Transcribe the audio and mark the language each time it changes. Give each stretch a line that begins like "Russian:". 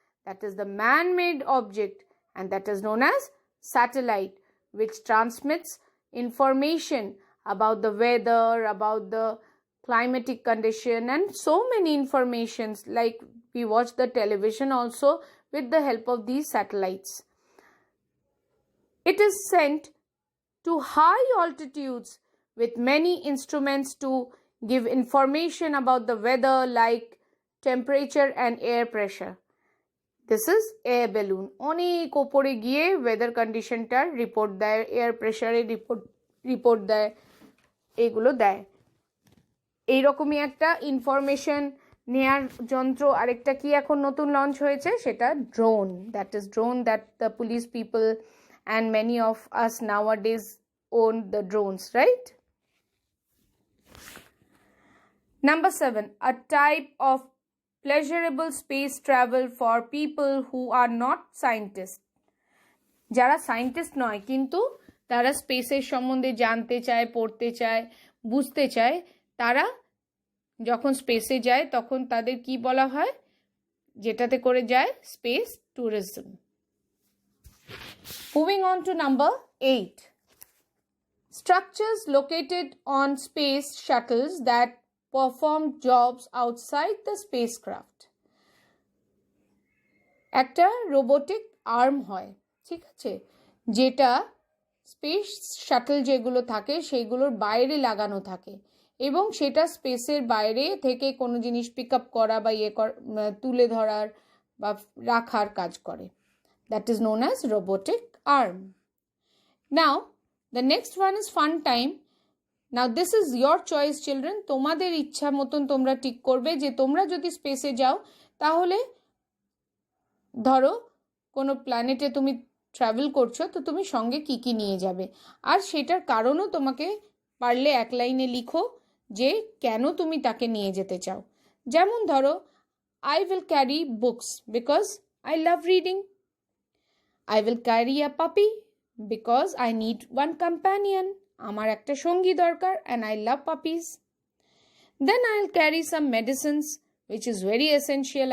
English: That is the man-made object, and that is known as satellite, which transmits information about the weather, about the climatic condition, and so many informations, like we watch the television also with the help of these satellites. It is sent to high altitudes with many instruments to give information about the weather, like temperature and air pressure. This is air balloon.
Bangla: অনেক উপরে গিয়ে weather conditionটার report দেয়, air pressure report দেয়, এগুলো দেয়। এইরকমই একটা information নেয়ার যন্ত্র আরেকটা কি এখন নতুন লঞ্চ হয়েছে, সেটা drone.
English: That is drone that the police people and many of us nowadays own the drones, right? Number 7, a type of pleasurable space travel for people who are not scientists.
Bangla: যারা scientist নয় কিন্তু তারা স্পেসের সম্বন্ধে জানতে চায়, পড়তে চায়, বুঝতে চায়, তারা যখন স্পেসে যায় তখন তাদের কি বলা হয়, যেটাতে করে যায়, space tourism.
English: Moving on to number 8. Structures located on space shuttles that perform jobs outside the spacecraft.
Bangla: একটা রোবোটিক আর্ম হয়, ঠিক আছে, যেটা স্পেস শাটল যেগুলো থাকে সেইগুলোর বাইরে লাগানো থাকে এবং সেটা স্পেসের বাইরে থেকে কোনো জিনিস পিক আপ করা বা তুলে ধরার বা রাখার কাজ করে।
English: That is known as robotic arm. Now, the next one is fun time. Now, this is your choice, children.
Bangla: তোমাদের ইচ্ছা মতন তোমরা ঠিক করবে যে তোমরা যদি স্পেসে যাও তাহলে ধরো কোনো প্ল্যানেটে তুমি ট্রাভেল করছো, তো তুমি সঙ্গে কি কি নিয়ে যাবে, আর সেটার কারণও তোমাকে পারলে এক লাইনে লিখো যে কেন তুমি তাকে নিয়ে যেতে চাও। যেমন ধরো,
English: I will carry books because I love reading. I will carry a puppy because I need one companion.
Bangla: আমার একটা সঙ্গী দরকার
English: and I love puppies. Then I'll carry some medicines which is very essential.